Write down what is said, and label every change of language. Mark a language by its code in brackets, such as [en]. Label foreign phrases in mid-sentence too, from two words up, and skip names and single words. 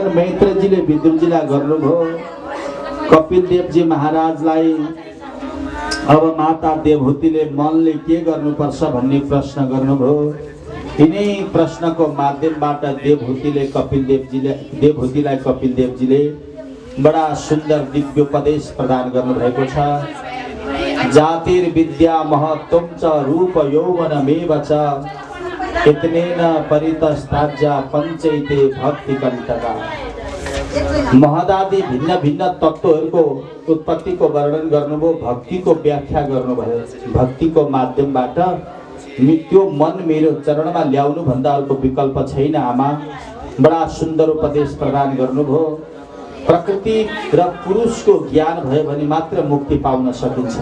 [ne] मैत्रजीले विदुरजीलाई गर्नुभयो। कपिल देवजी महाराजलाई अब माता देवहूतिले मनले के गर्नुपर्छ भन्ने प्रश्न गर्नुभयो। यिनै प्रश्नको माध्यमबाट देवहूतिलाई कपिल देवजीले बडा सुन्दर दिव्योपदेश प्रदान गर्नुभएको छ। [sa] जातिर्विद्या महत्त्वं च रूप यौवनमेव च इतनेन परितस्ताज्या पञ्चैते भक्तिकण्टका। [ne] महदादि भिन्न भिन्न तत्त्वहरूको उत्पत्तिको वर्णन गर्नुभयो। भक्तिको व्याख्या गर्नुभयो। भक्तिको माध्यमबाट त्यो मन मेरो चरणमा ल्याउनु भन्दा अर्को विकल्प छैन। आमा बडा सुन्दर उपदेश प्रदान गर्नुभयो। प्रकृति र पुरुषको ज्ञान भयो भने मात्र मुक्ति पाउन सकिन्छ।